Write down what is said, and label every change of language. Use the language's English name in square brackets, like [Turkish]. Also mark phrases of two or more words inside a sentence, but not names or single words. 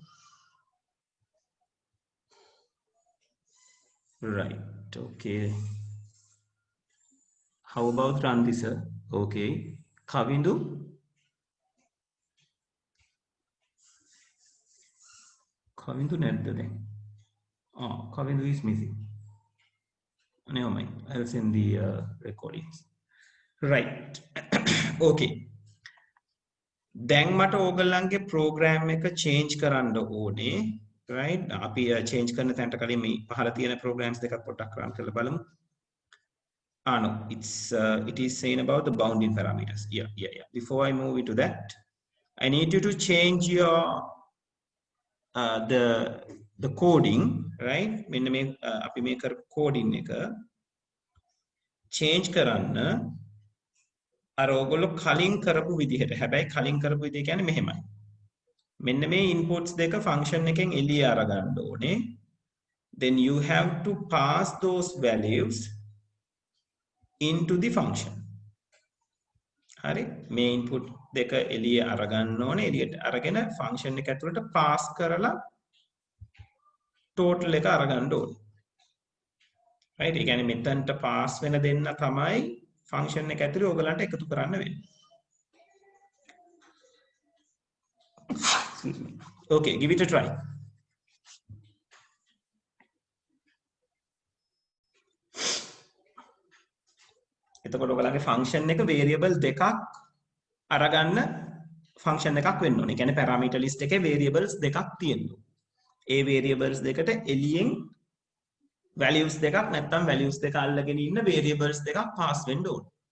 [English] Right. Okay. How about Randisa? Okay. [Sinhala] Kavindu? Kavindu නැද්ද දැන්? [English] Kavindu is missing. Never mind. I'll send the recordings. Right. [Sinhala] Okay. දැන් මට ඕගොල්ලන්ගේ program එක change කරන්න ඕනේ. Right? අපි change කරන තැනට කලින් මේ පහළ තියෙන programs දෙකක් පොඩ්ඩක් run කරලා බලමු. [English] No, it is saying about the bounding parameters. Yeah. Before I move into that, I need you to change your the coding, right? [Sinhala] මෙන්න මේ අපි මේ කරපු coding එක change කරන්න අර ඔයගොල්ලෝ කලින් කරපු විදිහට. හැබැයි කලින් කරපු විදිහ කියන්නේ මෙහෙමයි. මෙන්න මේ inputs දෙක function එකෙන් එළිය අරගන්න ඕනේ. [English] Then you have to pass those values into the function. [Sinhala] හරි මේ input දෙක එළිය අරගන්න ඕනේ. එළියට අරගෙන function එක ඇතුළට pass කරලා total එක අරගන්න ඕනේ. right? ඒ කියන්නේ මෙතනට pass වෙන දෙන්න තමයි function එක ඇතුළේ ඔයගලන්ට එකතු කරන්න වෙන්නේ. [English] Okay, give it a try. [Sinhala] එතකොට ඔයගලගේ function එක variable දෙකක් අරගන්න function එකක් වෙන්න ඕනේ. ඒ කියන්නේ parameter list එකේ variables දෙකක් තියෙනවා. ඒ variables දෙකට එළියෙන් values දෙකක් නැත්නම් values දෙක අල්ලගෙන ඉන්න variables දෙකක් pass වෙන්න ඕනේ.